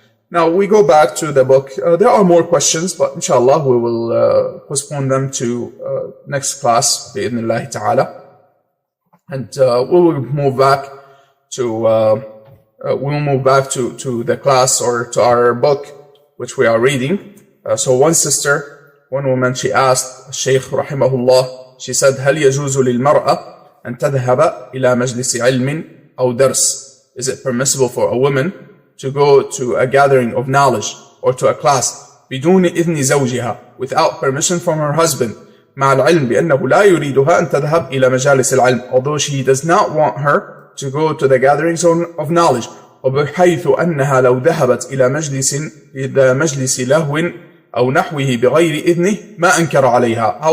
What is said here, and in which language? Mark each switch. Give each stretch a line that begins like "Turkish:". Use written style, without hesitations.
English: Now we go back to the book. There are more questions, but inshallah we will postpone them to next class, bi'idhnillahi ta'ala. And we will move back to the class, or to our book, which we are reading. So one woman, she asked Shaykh rahimahullah, she said,
Arabic: هل يجوز للمرأة أن تذهب إلى مجلس علم أو درس?
English: Is it permissible for a woman to go to a gathering of knowledge or to a class
Arabic: بدون إذن زوجها,
English: without permission from her husband,
Arabic: مع العلم بأنه لا يريدها أن تذهب إلى مجالس العلم,
English: although she does not want her to go to the gatherings of knowledge,
Arabic: وبحيث أنها لو ذهبت إلى مجلس لهو أو نحوه بغير إذنه ما أنكر عليها.